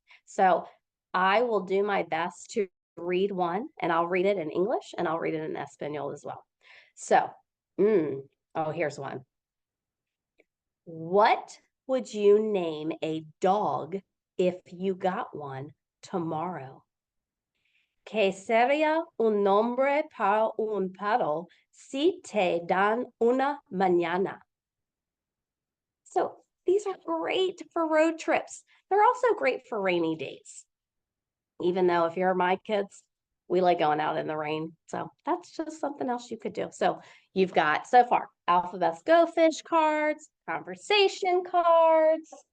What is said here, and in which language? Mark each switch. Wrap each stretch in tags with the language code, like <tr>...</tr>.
<en>So I will do my best to read one, and I'll read it in English and I'll read it in Espanol as well. So, oh, here's one. What would you name a dog if you got one tomorrow?</en> <es>¿Qué sería un nombre para un perro si te dan una mañana?</es> <en>So these are great for road trips. They're also great for rainy days. Even though if you're my kids, we like going out in the rain. So that's just something else you could do. So you've got so far Alphabets Go Fish cards, conversation cards.</en>